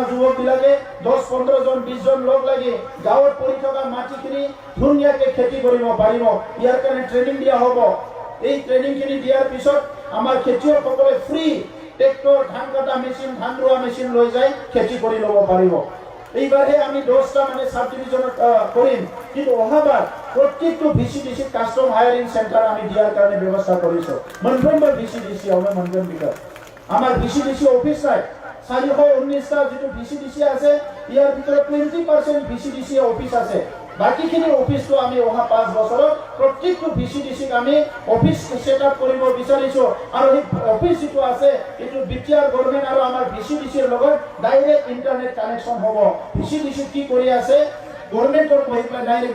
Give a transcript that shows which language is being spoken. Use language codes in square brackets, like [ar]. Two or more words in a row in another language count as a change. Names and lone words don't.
[as] যুৱকবিলাকে 10-15 জন 20 জন লোক লাগি গাঁৱত পৰি থকা মাটিখিনি ধুনীয়াকে খেতি কৰিব পাৰিব ইয়াৰ কাৰণে ট্ৰেনিং দিয়া হ'ব এই ট্ৰেনিংখিনি দিয়াৰ পিছত আমাৰ খেতিয়কসকলে ফ্ৰী ট্ৰেক্টৰ ধান কাটা মেচিন ধান ৰোৱা মেচিন লৈ যায় খেতি কৰি ল'ব পাৰিব এইবাৰে আমি 10টা মানে [en] sub division [as] কৰিম কিন্তু অহাবাৰ প্ৰত্যেকটো ভিচিডিসি [en] custom hiring center [as] আমি দিয়াৰ কাৰণে ব্যৱস্থা কৰিছো মনগম্বৰ ভিচিডিসি আমাৰ মনগম বিকাশ আমাৰ ভিচিডিসি অফিস নাই 419টা যেটো ভিচিডিসি আছে ইয়াৰ ভিতৰত 20% ভিচিডিসি অফিস আছে বাকিখিনি অফিসটো আমি অহা 5 বছৰত প্ৰত্যেকটো ভিচিডিসিক আমি [en] office setup [as] কৰিব বিচাৰিছো আৰু এই অফিস যেটো আছে এটো [en] BTR government [as] আৰু আমাৰ ভিচিডিসিৰ লগত [en] direct internet connection [as] হ'ব ভিচিডিসি কি কৰি আছে গভৰ্ণমেন্টৰ কহিলা ডাইৰেক্ট